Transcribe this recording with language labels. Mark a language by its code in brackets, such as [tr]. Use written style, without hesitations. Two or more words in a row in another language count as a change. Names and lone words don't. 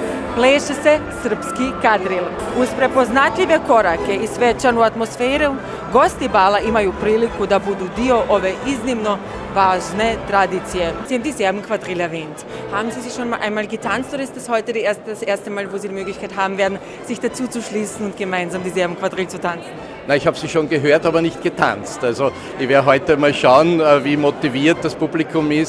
[sr] Pleše se srpski kadril. Uz prepoznatljive korake i svečanu atmosferu, gosti bala imaju priliku da budu dio ove iznimno važne Tradition. [de] Sie haben die Serben-Quadrille erwähnt. Haben Sie sich schon mal einmal getanzt oder ist das heute das erste Mal, wo Sie die Möglichkeit haben werden, sich dazu zu schließen und gemeinsam die Serben-Quadrille zu tanzen? Na, ich habe sie schon gehört, aber nicht getanzt. Also ich werde heute mal schauen, wie motiviert das Publikum ist.